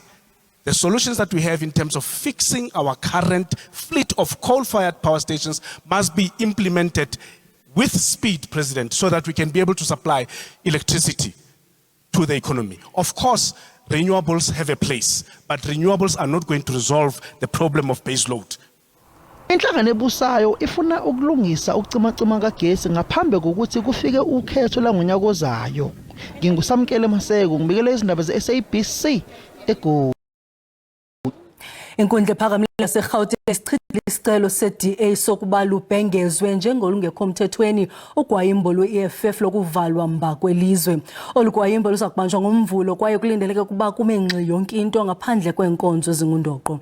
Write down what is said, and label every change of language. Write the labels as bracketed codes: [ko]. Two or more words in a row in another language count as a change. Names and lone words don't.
[en] The solutions that we have in terms of fixing our current fleet of coal-fired power stations must be implemented with speed, President, so that we can be able to supply electricity to the economy. Of course, renewables have a place, but renewables are not going to resolve the problem of base load. [zu] Inhlangano ebusayo ifuna ukulungisa ukucimacima kagesi ngaphambi kokuthi kufike ukhetho langonyaka ozayo. Ngingusamkele Maseko ngibikele izindaba ze-SABC eGoli. [xh] Inkundla ephakamileyo yaseRhawutini isichithile isicelo se-DA sokuba lubhengezwe njengolungekho mthethweni ugwayimbo lwe-EFF lokuvalwa mba kwelizwe. Olu gwayimbo luza kubanjwa ngoMvulo kwaye kulindeleke ukuba kume ngxi yonke into ngaphandle kweenkonzo ezingundoqo.